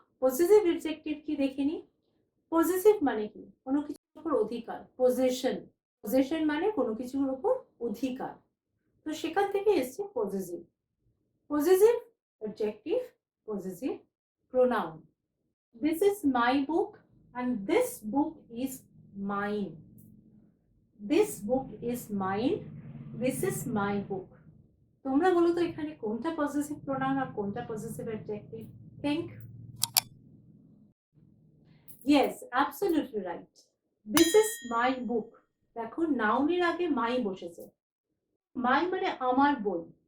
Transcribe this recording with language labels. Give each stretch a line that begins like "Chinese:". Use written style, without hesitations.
Bangla: Possessive adjective কি দেখিনি। Possessive মানে কি, কোনো কিছুর উপর অধিকার, পজেশন। পজেশন মানে কোনো কিছুর উপর অধিকার, তো সেখান থেকে এসছে possessive.
English: Possessive adjective, possessive pronoun. This is my book and this book is mine. This book is mine. This is my book.
Bangla: তোমরা বলো তো এখানে কোনটা পজেসিভ প্রোনাউন আর কোনটা possessive adjective?
English: Think. Yes, absolutely right. This is my book.
Bangla: দেখো নাউনের আগে মাই বসেছে। মাই মানে আমার বই।